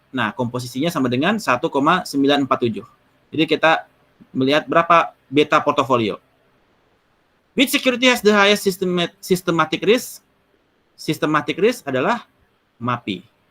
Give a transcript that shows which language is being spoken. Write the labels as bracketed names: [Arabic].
[Indonesian] Nah, komposisinya sama dengan 1,947. Jadi kita melihat berapa beta portofolio. [English] Which security has the highest systematic risk? [Indonesian] Systematic risk adalah MAPI.